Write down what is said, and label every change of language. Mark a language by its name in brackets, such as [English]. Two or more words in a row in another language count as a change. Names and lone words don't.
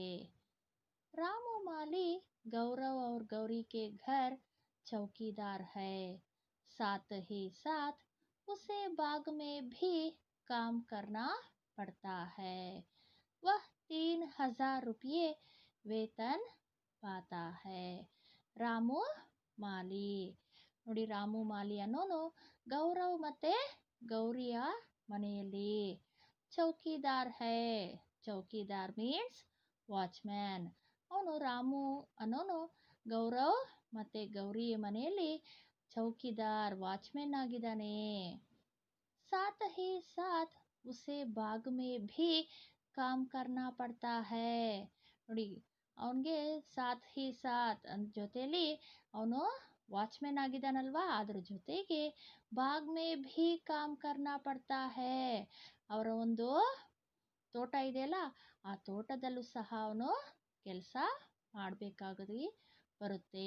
[Hindi] रामू माली गौरव और गौरी के घर चौकीदार है। साथ ही साथ उसे बाग में भी काम करना पड़ता है। वह 3,000 रुपये वेतन पाता है। [Kannada] ರಾಮು ಮಾಲಿ ನೋಡಿ, ರಾಮು ಮಾಲಿ ಅನ್ನೋನು ಗೌರವ್ ಮತ್ತೆ ಗೌರಿಯ ಮನೆಯಲ್ಲಿ [Hindi] चौकीदार है. [Kannada] ಚೌಕಿದಾರ್ [English] means watchman. [Kannada] ಅವನು ರಾಮು ಅನ್ನೋನು ಗೌರವ್ ಮತ್ತೆ ಗೌರಿ ಮನೆಯಲ್ಲಿ ಚೌಕಿದಾರ್ ವಾಚ್ಮ್ಯಾನ್ ಆಗಿದ್ದಾನೆ. [Hindi] साथ ही साथ उसे बाग में भी काम करना पड़ता है. [Kannada] ನೋಡಿ, ಅವನಿಗೆ [Hindi] साथ ही साथ [Kannada] ಜೊತೆಲಿ ಅವನು ವಾಚ್ಮ್ಯಾನ್ ಆಗಿದ್ದಾನಲ್ವಾ, ಅದ್ರ ಜೊತೆಗೆ [Hindi] बाग में भी काम करना पड़ता है. [Kannada] ಅವರ ಒಂದು ತೋಟ ಇದೆಯಲ್ಲ, ಆ ತೋಟದಲ್ಲೂ ಸಹ ಅವನು ಕೆಲಸ ಮಾಡಬೇಕಾಗಿ ಬರುತ್ತೆ.